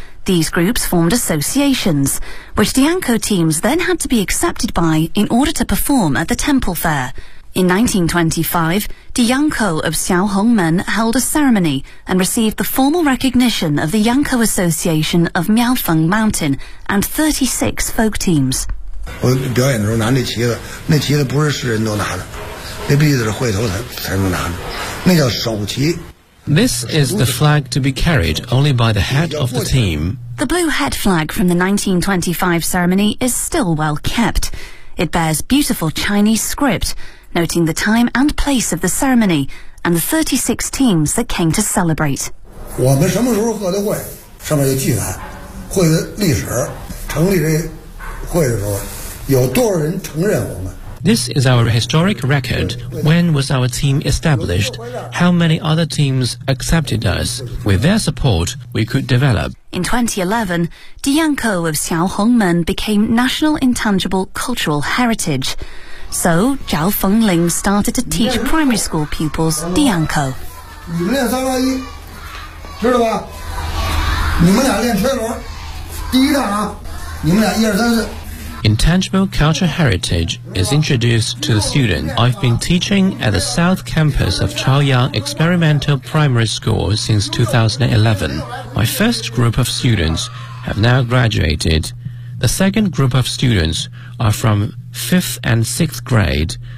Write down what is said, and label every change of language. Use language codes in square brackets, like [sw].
[en] These groups formed associations, which the Yangkou teams then had to be accepted by in order to perform at the temple fair. In 1925, Di Yangkou of Xiaohongmen held a ceremony and received the formal recognition of the Yangkou Association of Miaofeng Mountain and 36 folk teams. [zh] 我表演的时候拿那旗子，那旗子不是世人都拿的，那必须是会头才能拿的，那叫首旗。 [en] This is the flag to be carried only by the head of the team. The blue head flag from the 1925 ceremony is still well kept. It bears beautiful Chinese script. Noting the time and place of the ceremony and the 36 teams that came to celebrate. [zh] 我们什么时候喝的会上面有记载会的历史成立这会的时候有多少人承认我们 [en] This is our historic record. When was our team established? How many other teams accepted us? With their support, we could develop. In 2011, Diyanko of Xiaohongmen became National Intangible Cultural Heritage. So, Zhao Fengling started to teach primary school pupils Diyanko. [zh] 你们练三二一，知道吧？你们俩练车轮，第一趟啊，你们俩一二三四。 [en] Intangible cultural heritage is introduced to the student. I've been teaching at the South Campus of Chaoyang Experimental Primary School since 2011. My first group of students have now graduated. The second group of students are from 5th and 6th grade.